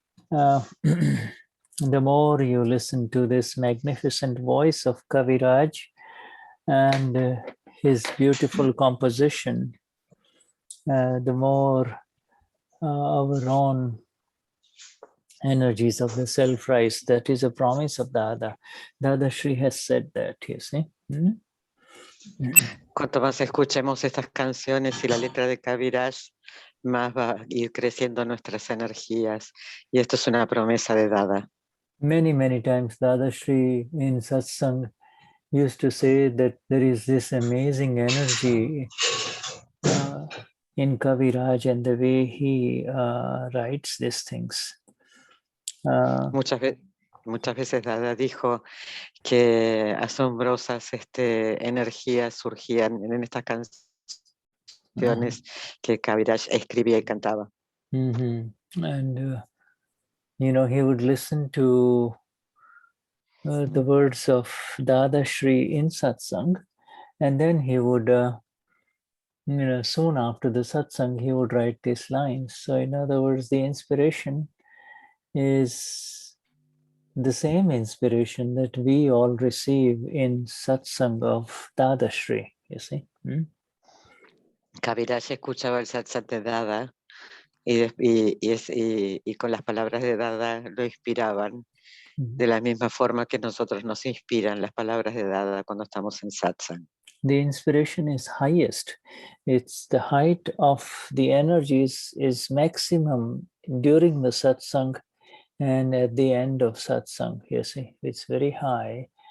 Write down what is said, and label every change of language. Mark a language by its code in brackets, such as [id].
[en] The more you listen to this magnificent voice of Kaviraj and his beautiful composition, the more our own energies of the self rise. That is a promise of Dada. Dadashri has said that, you see. [es] Cuanto más escuchemos estas canciones y la letra de Kaviraj, más va a ir creciendo nuestras energías. Y esto es una promesa de Dada. [en] Many, many times Dadashri in satsang used to say that there is this amazing energy in Kaviraj and the way he writes these things. [es] Muchas veces Dada dijo que asombrosas energías surgían en estas canciones que Kaviraj escribía y cantaba. [en] And, you know, he would listen to the words of Dadashri in satsang, and then he would, you know, soon after the satsang, he would write these lines. So in other words, the inspiration is the same inspiration that we all receive in satsang of Dadashri, you see. [es] Kaviraj escuchaba el satsang de Dada y con las palabras de Dada lo inspiraban de la misma forma que nosotros nos inspiran las palabras de Dada cuando estamos en satsang. [en] The inspiration is highest. It's the height of the energies is maximum during the satsang and at the end of satsang, you see, it's very high.